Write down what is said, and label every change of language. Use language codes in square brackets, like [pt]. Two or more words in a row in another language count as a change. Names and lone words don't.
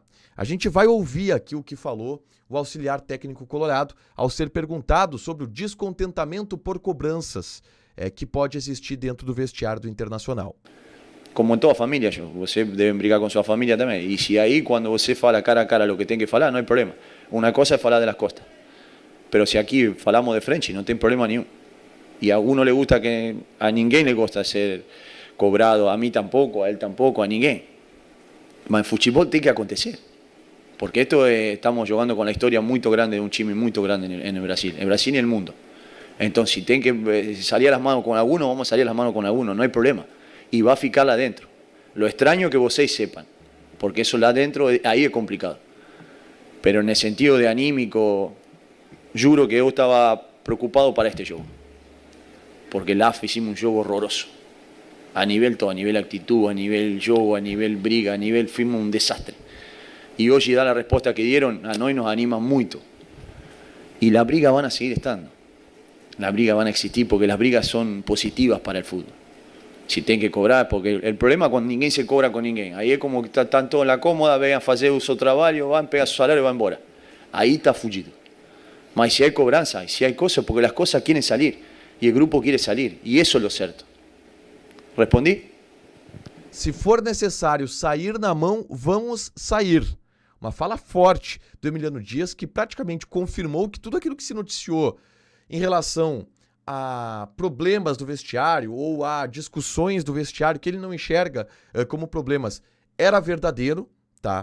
[pt] A gente vai ouvir aqui o que falou o auxiliar técnico colorado ao ser perguntado sobre o descontentamento por cobranças que pode existir dentro do vestiário do Internacional. Como em toda família, você deve brigar com sua família também. E se aí, quando você fala cara a cara o que tem que falar, não há problema. Uma coisa é falar [es] de las costas. [pt] Mas se aqui falamos de frente, não tem problema nenhum. [es] E a alguno le gusta que... A ninguém le gusta ser cobrado, a mí tampoco, a él tampoco, [pt] a ninguém. Mas en futebol tem que acontecer. [es] Porque estamos jugando con la historia muy grande de un time muy grande en el Brasil y el mundo. Entonces, si tienen que salir a las manos con alguno, vamos a salir a las manos con alguno, no hay problema. Y va a [pt] ficar lá dentro. [es] Lo extraño que vocês sepan, porque eso lá dentro, ahí es complicado. Pero en el sentido de anímico, juro que yo estaba preocupado para este jogo. Porque lá hicimos un juego horroroso. A nivel todo, a nivel actitud, a nivel jogo, a nivel briga, a nivel fuimos un desastre. Y hoy da la respuesta que dieron, a nós nos anima mucho. Y las brigas van a seguir estando. Las brigas van a existir porque las brigas son positivas para el fútbol. Si tienen que cobrar, porque el problema es cuando ninguém se cobra con ninguém. Ahí es como que están todos en la cómoda, vengan a hacer su trabajo, van, pegan su salario y van embora. Ahí está fugido. Mas si hay cobranza, y si hay cosas, porque las cosas quieren salir. Y el grupo quiere salir. Y eso es lo cierto. ¿Respondí? [pt] Se for necessário sair na mão, vamos sair. Uma fala forte do Emiliano Dias, que praticamente confirmou que tudo aquilo que se noticiou em relação a problemas do vestiário ou a discussões do vestiário que ele não enxerga como problemas era verdadeiro, tá?